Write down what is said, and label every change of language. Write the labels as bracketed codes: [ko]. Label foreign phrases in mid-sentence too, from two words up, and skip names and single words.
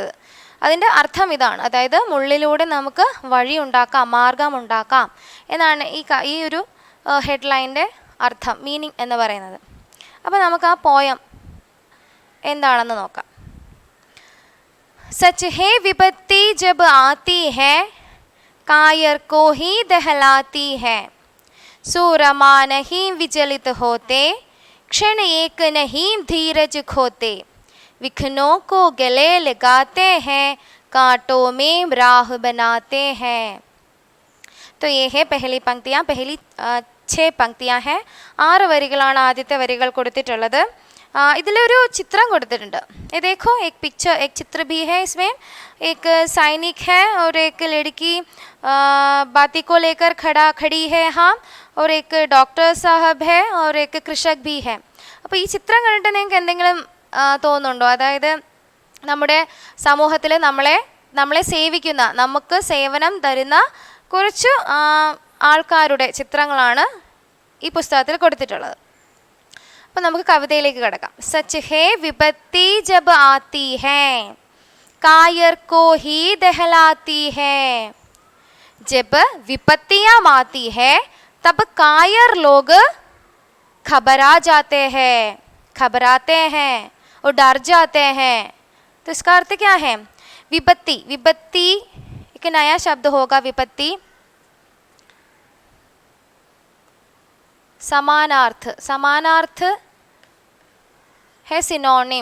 [ml] അതിൻ്റെ അർത്ഥം ഇതാണ്, അതായത് മുള്ളിലൂടെ നമുക്ക് വഴി ഉണ്ടാക്കാം, മാർഗമുണ്ടാക്കാം എന്നാണ് ഈ ഒരു ഹെഡ്ലൈൻ്റെ അർത്ഥം, മീനിങ് എന്ന് പറയുന്നത്. അപ്പോൾ നമുക്ക് ആ പോയം എന്താണെന്ന് നോക്കാം. [hi] सच है विपत्ति जब आती है कायर को ही दहलाती है सूरमा नहीं विचलित होते क्षण एक नहीं धीरज खोते विघ्नों को गले लगाते हैं कांटों में राह बनाते हैं. तो ये है पहली पंक्तियाँ. पहली 6 पंक्तियाँ हैं. [ml] 6 വരികളാണ് ആദ്യത്തെ വരികൾ കൊടുത്തിട്ടുള്ളത്. ഇതിലൊരു ചിത്രം കൊടുത്തിട്ടുണ്ട്. [hi] ये देखो एक पिक्चर, एक चित्र भी है इसमें. एक सैनिक है और एक लड़की बाती को लेकर खड़ी है यहाँ, और एक डॉक्टर साहब है और एक कृषक भी है. [ml] അപ്പോൾ ഈ ചിത്രം കണ്ടിട്ട് നിങ്ങൾക്ക് എന്തെങ്കിലും തോന്നുന്നുണ്ടോ? അതായത് നമ്മുടെ സമൂഹത്തിൽ നമ്മളെ സേവിക്കുന്ന, നമുക്ക് സേവനം തരുന്ന കുറച്ച് ആൾക്കാരുടെ ചിത്രങ്ങളാണ് ഈ പുസ്തകത്തിൽ കൊടുത്തിട്ടുള്ളത്. അപ്പോൾ നമുക്ക് കവിതയിലേക്ക് കിടക്കാം. [hi] सच है विपत्ति जब आती है कायर को ही दहलाती है. जब विपत्तियाँ आती हैं तब कायर लोग घबराते हैं और डर जाते हैं. तो इसका अर्थ क्या है? विपत्ति, विपत्ति एक नया शब्द होगा. विपत्ति समानार्थ है सिनोनिम.